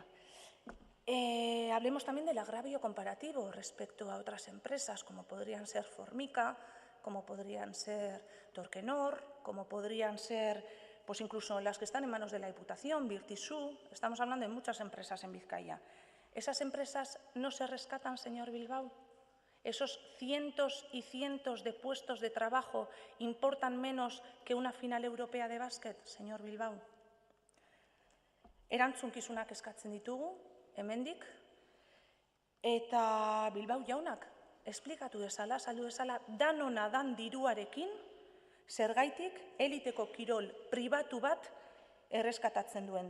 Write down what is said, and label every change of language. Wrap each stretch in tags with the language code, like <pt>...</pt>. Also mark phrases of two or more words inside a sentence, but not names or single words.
<es>Hablemos también del agravio comparativo respecto a otras empresas, como podrían ser Formica, como podrían ser Torquenor, como podrían ser pues incluso las que están en manos de la Diputación, Virtisú. Estamos hablando de muchas empresas en Vizcaya. ¿Esas empresas no se rescatan, señor Bilbao? ¿Esos cientos y cientos de puestos de trabajo importan menos que una final europea de básquet, señor Bilbao?</es> <eu>Erantzukizunak eskatzen ditugu, hemendik, eta Bilbao jaunak esplikatu dezala, saldu dezala, danona dan diruarekin, zergaitik eliteko kirol pribatu bat erreskatatzen duen.</eu>